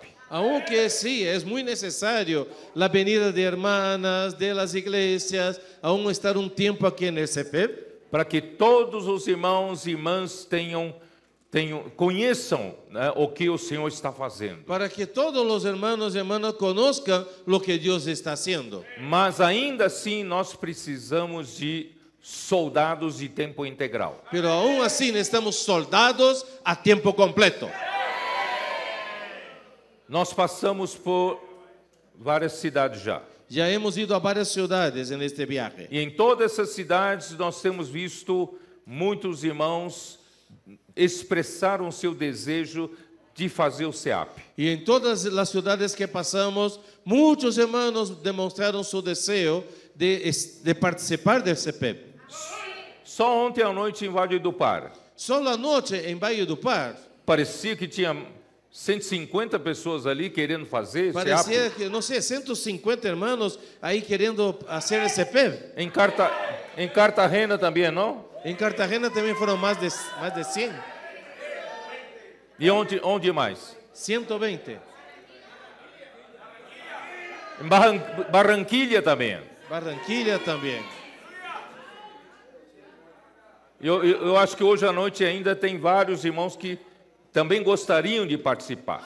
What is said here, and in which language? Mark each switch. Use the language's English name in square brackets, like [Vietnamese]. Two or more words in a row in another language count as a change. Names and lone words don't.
[Spanish] Aunque sí, es muy necesario la venida de hermanas, de las iglesias, aún estar un tiempo aquí en el CEPEP, [Portuguese] Para que todos os irmãos e irmãs conheçam, né, o que o Senhor está fazendo. [Spanish] para que todos los hermanos y hermanas conozcan lo que Dios está haciendo. [Portuguese] Mas ainda assim nós precisamos de soldados de tempo integral. [Spanish] Pero aún así necesitamos soldados a tiempo completo. [Portuguese] Nós passamos por várias cidades já. [Spanish] Ya hemos ido a varias ciudades en este viaje. [Portuguese] E em todas essas cidades nós temos visto muitos irmãos expressaram seu desejo de fazer o CEAP. [Spanish] Y en todas las ciudades que pasamos, muchos hermanos demostraron su deseo de participar del CEPEP. [Portuguese] Só ontem à noite em Vale do Par, [Spanish] Solo anoche en Valle do Par, [Portuguese] parecia que tinha 150 pessoas ali querendo fazer parecía CEAP. [Spanish] que, no sé, 150 hermanos ahí queriendo hacer el CEPEP. [Portuguese] Em Cartagena também, não? [Spanish] En Cartagena también fueron más de 100, [Portuguese] E onde mais? 120. Em Barranquilla também. [Spanish] Barranquilla también. [Portuguese] Eu acho que hoje à noite ainda tem vários irmãos que também gostariam de participar.